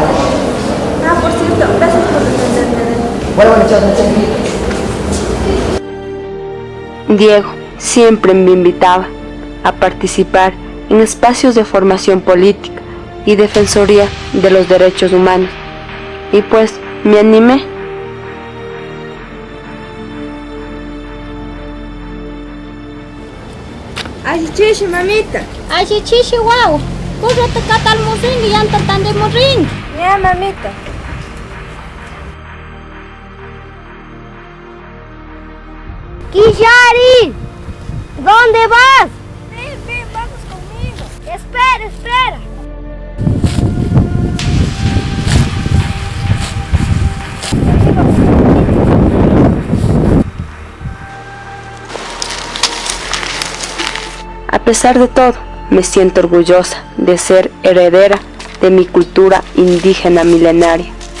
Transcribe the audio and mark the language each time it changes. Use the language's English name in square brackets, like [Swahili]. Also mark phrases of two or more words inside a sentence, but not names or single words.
[Spanish] Ah, por cierto, gracias por defenderme. Bueno, chao. Diego siempre me invitaba a participar en espacios de formación política y defensoría de los derechos humanos. Y pues me animé. Ay, chichi, mamita. Ay, chichi, guau. Cúrate catal morring y anta tan de morring. Ya, mamita. Kishari, ¿dónde vas? Ven, vamos conmigo. Espera. A pesar de todo, me siento orgullosa de ser heredera de mi cultura indígena milenaria.